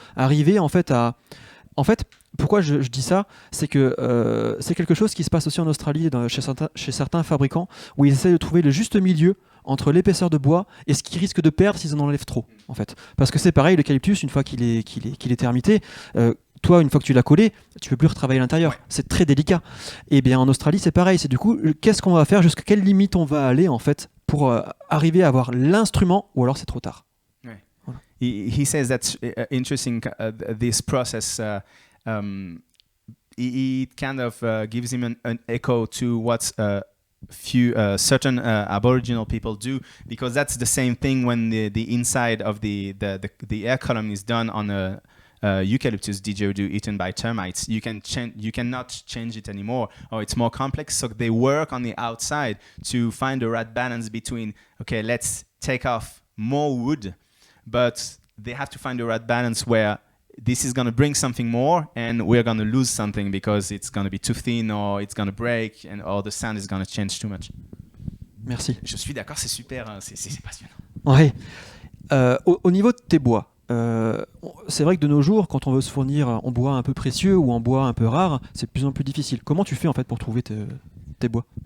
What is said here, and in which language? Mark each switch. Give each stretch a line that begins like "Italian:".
French: Arriver en fait à... En fait, pourquoi je dis ça, c'est que c'est quelque chose qui se passe aussi en Australie chez certains fabricants où ils essaient de trouver le juste milieu entre l'épaisseur de bois et ce qu'ils risquent de perdre s'ils en enlèvent trop, en fait. Parce que c'est pareil, l'eucalyptus, une fois qu'il est termité, toi, une fois que tu l'as collé, tu peux plus retravailler l'intérieur. Ouais. C'est très délicat. Et bien en Australie, c'est pareil. C'est du coup, qu'est-ce qu'on va faire, jusqu'à quelle limite on va aller en fait pour arriver à avoir l'instrument, ou alors c'est trop tard. Ouais. Voilà.
English: He says that's interesting. This process. It kind of gives him an echo to what few certain Aboriginal people do, because that's the same thing when the inside of the air column is done on a eucalyptus didgeridoo eaten by termites. You cannot change it anymore, or it's more complex. So they work on the outside to find the right balance between, okay, let's take off more wood, but they have to find the right balance where this is going to bring something more and we're going to lose something because it's going to be too thin or it's going to break or the sound is going to change too much.
French: Merci. Je suis d'accord, c'est super, c'est passionnant. Ouais. Au niveau de tes bois, c'est vrai que de nos jours, quand on veut se fournir en bois un peu précieux ou en bois un peu rare, c'est de plus en plus difficile. Comment tu fais en fait pour trouver tes bois?